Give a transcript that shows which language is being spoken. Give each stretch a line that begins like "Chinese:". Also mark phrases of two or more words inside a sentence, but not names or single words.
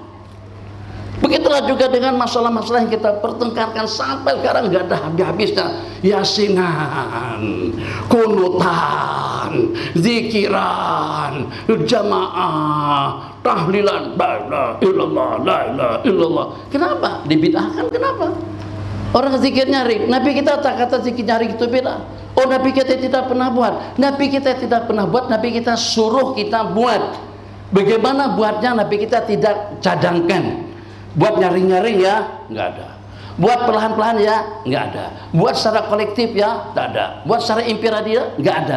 Indonesian: Begitulah juga dengan masalah-masalah yang kita pertengkarkan sampai sekarang nggak ada habis-habisnya. Yasinan, kunutan, zikiran, jamaah, tahlilan,
Arabic: لا إله إلا الله، لا إله إلا الله.
Indonesian: Kenapa? Dibid'ahkan, kenapa? Orang zikir nyari, Nabi kita tak kata zikir nyari itu bid'ah. Oh, Nabi kita tidak pernah buat. Nabi kita tidak pernah buat, Nabi kita suruh kita buat. Bagaimana buatnya? Nabi kita tidak cadangkan. Buat nyari-nyari ya nggak ada, buat perlahan-perlahan ya nggak ada, buat secara kolektif ya nggak ada, buat secara imperatif ya nggak ada.